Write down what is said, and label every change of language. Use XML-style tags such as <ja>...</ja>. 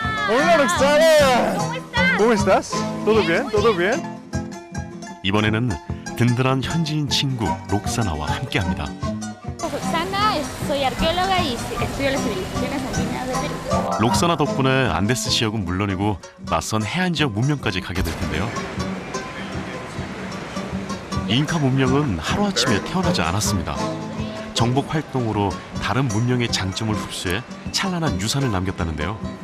<es>Hola Roxana. ¿Cómo estás? ¿Todo bien? ¿Todo bien?</es> <ko>이번에는 든든한 현지인 친구 록사나와 함께합니다.</ko> <es>Roxana, soy arqueóloga y estudio las civilizaciones andinas de Perú.</es> <ko>록사나 덕분에 안데스 지역은 물론이고 낯선 해안 지역 문명까지 가게 될 텐데요. 잉카 문명은 하루아침에 태어나지 않았습니다. 정복 활동으로 다른 문명의 장점을 흡수해 찬란한 유산을 남겼다는데요.</ko>